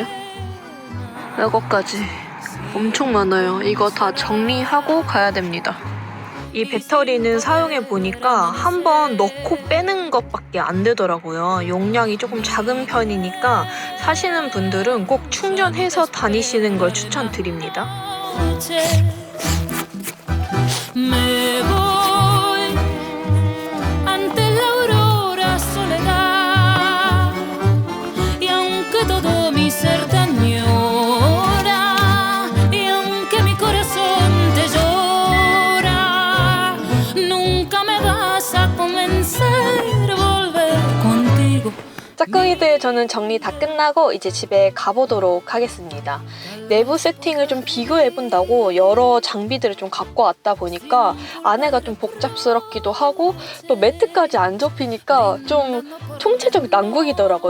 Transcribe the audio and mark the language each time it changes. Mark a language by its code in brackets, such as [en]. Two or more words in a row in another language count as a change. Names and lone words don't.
[ko] 이거까지 엄청 많아요. 이거 다 정리하고 가야 됩니다. 이 배터리는 사용해보니까 한 번 넣고 빼는 것밖에 안 되더라고요. 용량이 조금 작은 편이니까 사시는 분들은 꼭 충전해서 다니시는 걸 추천드립니다. [es] Me voy ante la aurora soledad y aunque todo mi ser te añora y aunque mi corazón te llora nunca me vas a convencer a volver contigo. [ko] 짝꿍이들, 저는 정리 다 끝나고 이제 집에 가보도록 하겠습니다. 내부 세팅을 좀 비교해본다고 여러 장비들을 좀 갖고 왔다 보니까 안에가 좀 복잡스럽기도 하고 또 매트까지 안 접히니까 좀 총체적 난국이더라고요.